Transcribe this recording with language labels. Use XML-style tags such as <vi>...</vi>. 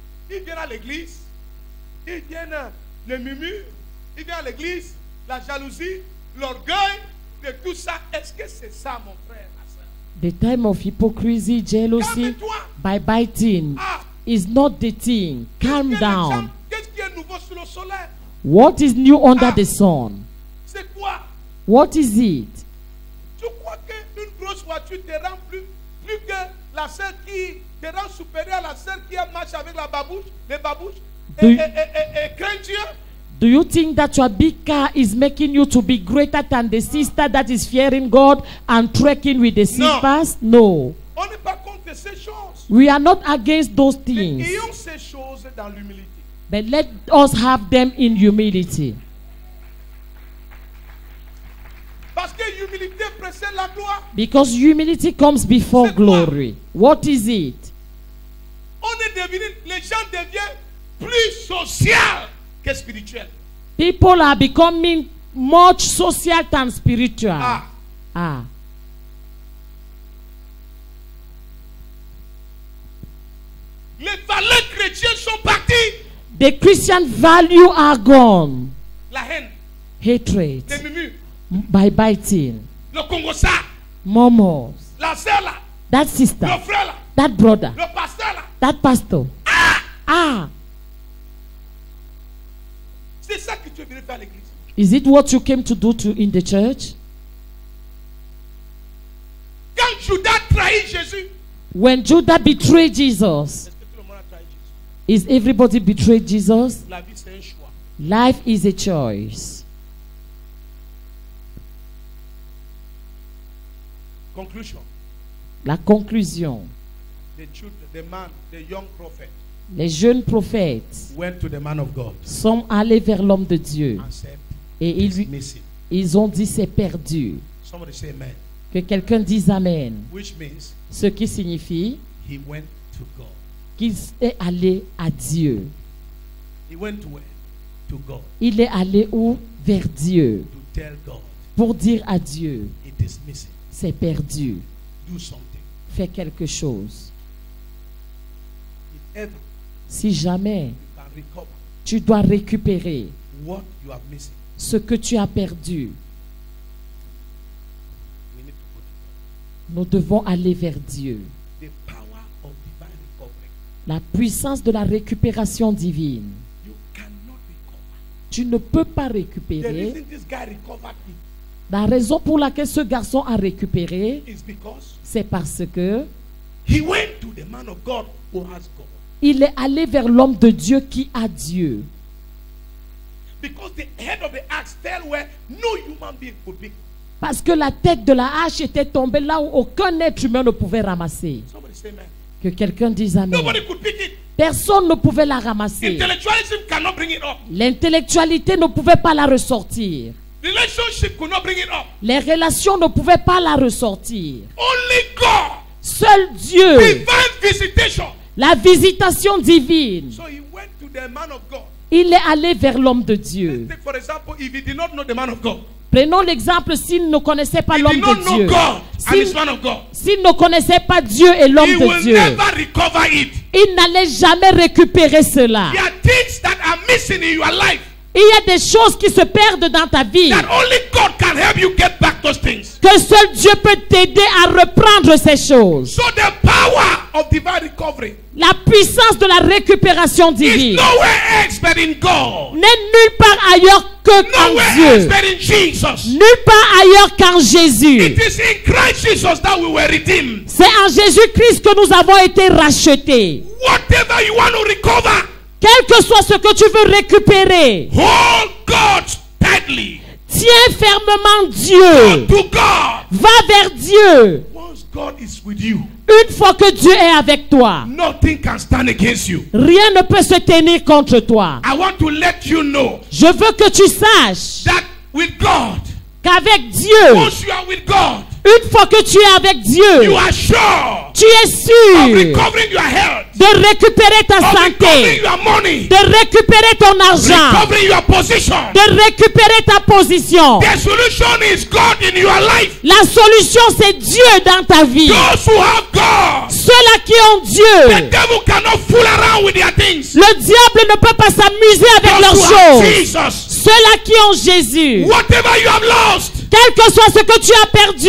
<fr>Ils viennent à l'église, ils viennent le murmure, ils viennent à l'église, la jalousie, l'orgueil, de tout ça. Est-ce que c'est ça, mon frère, ma soeur?</fr> <en>The time of hypocrisy, jealousy,</en> <fr>Calme-toi.</fr> <en>backbiting Ah, is not the thing. Calm down.</en> <fr>qu'est-ce qui est nouveau sur le soleil?</fr> <en>What is new under the sun?</en> <fr>C'est quoi?</fr> <en>What is it?</en> <fr>Tu crois qu'une grosse voiture te rend plus que la sœur qui te rend supérieure à la sœur qui marche avec la babouche, les babouches, et craint Dieu?</fr> <en>Do you think that your big car is making you to be greater than the sister that is fearing God and trekking with the slippers? No.</en> <fr>On n'est pas contre ces choses.</fr> <en>We are not against those</en> <fr>Mais</fr> <en>things.</en> <fr>ayons ces choses dans l'humilité.</fr> <en>But let us have them in humility.</en> <fr>Parce que l'humilité précède la gloire.</fr> <en>Because humility comes before</en> <fr>C'est quoi?</fr> <en>glory. What is it?</en> <fr>On est devenu, les gens deviennent plus sociaux que spirituels.</fr> <en>People are becoming much social than spiritual. Ah, Ah.</en> <fr>les valeurs chrétiennes sont parties.</fr> <en>The Christian value are gone.</en> <fr>La haine,</fr> <en>Hatred,</en> <fr>les murmures,</fr> <en>backbiting,</en> <fr>le Congo ça,</fr> <en>murmurs,</en> <fr>la sœur là,</fr> <en>that sister,</en> <fr>le frère là,</fr> <en>that brother,</en> <fr>le pasteur là.</fr> <en>that pastor. Ah.</en> <fr>C'est ça que tu es venu faire à l'église.</fr> <en>Is it what you came to do in the church?</en> <fr>Quand Judas trahit Jésus,</fr> <en>When Judas betrayed Jesus,</en> <fr>est-ce que tout le monde a trahi Jésus?</fr> <en>is everybody betrayed Jesus?</en> <fr>La vie c'est un choix.</fr> <en>Life is a choice.</en> <fr>Conclusion. La conclusion.</fr> <en>The children, the man, the young prophet</en> <fr>Les jeunes prophètes</fr> <en>went to the man of God</en> <fr>sont allés vers l'homme de Dieu</fr> <en>and said,</en> <fr>et</fr> <en>it's missing.</en> <fr>ils ont dit c'est perdu.</fr> <en>Somebody say amen.</en> <fr>Que quelqu'un dise Amen.</fr> <en>Which means</en> <fr>Ce qui signifie</fr> <en>he went to God.</en> <fr>qu'il est allé à Dieu.</fr> <en>He went to where? To God.</en> <fr>Il est allé où? Vers Dieu.</fr> <en>To tell God</en> <fr>Pour dire à Dieu,</fr> <en>it is missing.</en> <fr>c'est perdu.</fr> <en>Do something.</en> <fr>Fais quelque chose.</fr> <en>If ever</en> <fr>Si jamais</fr> <en>you can recover</en> <fr>tu dois récupérer</fr> <en>what you are missing,</en> <fr>ce que tu as perdu,</fr> <en>we need to go to God.</en> <fr>nous devons aller vers Dieu.</fr> <en>The power of divine recovery.</en> <fr>La puissance de la récupération divine.</fr> <en>You cannot recover.</en> <fr>Tu ne peux pas</fr> <en>The</en> <fr>récupérer.</fr> <en>reason this guy recovered it</en> <fr>La raison pour laquelle ce garçon a récupéré,</fr> <en>is because</en> <fr>c'est parce que</fr> <en>he went to the man of God who has God.</en> <fr>il est allé vers l'homme de Dieu qui a Dieu.</fr> <en>Because the head of the axe fell where no human being could pick.</en> <fr>Parce que la tête de la hache était tombée là où aucun être humain ne pouvait ramasser.</fr> <en>Somebody say amen.</en> <fr>Que quelqu'un dise Amen.</fr> <en>Nobody could pick it.</en> <fr>Personne ne pouvait la ramasser.</fr> <en>Intellectualism cannot bring it up.</en> <fr>L'intellectualité ne pouvait pas la ressortir.</fr> <en>Relationship could not bring it up.</en> <fr>Les relations ne pouvaient pas la ressortir.</fr> <en>Only God.</en> <fr>Seul Dieu.</fr> <en>Divine visitation.</en> <fr>La visitation divine.</fr> <en>So he went to the man of God.</en> <fr>Il est allé vers l'homme de Dieu.</fr> <en>Take for example, if he did not know the man of God.</en> <fr>Prenons l'exemple s'il ne connaissait pas</fr> <en>He</en> <fr>l'homme</fr> <en>did not</en> <fr>de</fr> <en>know</en> <fr>Dieu.</fr> <en>God and his man of God.</en> <fr>S'il ne connaissait pas Dieu et l'homme</fr> <en>He</en> <fr>de</fr> <en>will</en> <fr>Dieu,</fr> <en>never recover it.</en> <fr>il n'allait jamais récupérer cela.</fr> <en>There are things that are missing in your life</en> <fr>Il y a des choses qui se perdent dans ta vie.</fr> <en>that only God can help you get back those things.</en> <fr>Que seul Dieu peut t'aider à reprendre ces choses.</fr> <en>So the power of divine recovery</en> <fr>La puissance de la récupération</fr> <en>is</en> <fr>divine</fr> <en>nowhere else but in God.</en> <fr>n'est nulle part ailleurs que en</fr> <en>Nowhere</en> <fr>Dieu.</fr> <en>else but in Jesus.</en> <fr>Nulle part ailleurs qu'en Jésus.</fr> <en>It is in Christ Jesus that we were redeemed.</en> <fr>C'est en Jésus-Christ que nous avons été rachetés.</fr> <en>Whatever you want to recover,</en> <fr>Quel que soit ce que tu veux récupérer,</fr> <en>hold God tightly.</en> <fr>tiens fermement Dieu.</fr> <en>To God.</en> <fr>Va vers Dieu.</fr> <en>Once God is with you,</en> <fr>Une fois que Dieu est avec toi,</fr> <en>nothing can stand against you.</en> <fr>rien ne peut se tenir contre toi.</fr> <en>I want to let you know</en> <fr>Je veux que tu saches</fr> <en>that with God,</en> <fr>qu'avec Dieu,</fr> <en>once you are with God,</en> <fr>une fois que tu es avec</fr> <en>you</en> <fr>Dieu,</fr> <en>are sure</en> <fr>tu es</fr> <en>of</en> <fr>sûr</fr> <en>recovering your health,</en> <fr>de récupérer ta</fr> <en>of recovering your money,</en> <fr>de récupérer ton argent,</fr> <en>recovering your position.</en> <fr>de récupérer ta position.</fr> <en>The solution is God in your life.</en> <fr>La solution, c'est Dieu dans ta vie.</fr> <en>Those who have God,</en> <fr>Ceux-là qui ont</fr> <en>the</en> <fr>Dieu,</fr> <en>devil cannot fool around with their things.</en> <fr>le diable ne peut pas s'amuser avec</fr> <en>Those who have</en> <fr>choses.</fr> <en>Jesus,</en> <fr>Ceux-là qui ont Jésus,</fr> <en>whatever you have lost,</en> <fr>quel que soit ce que tu as perdu,</fr>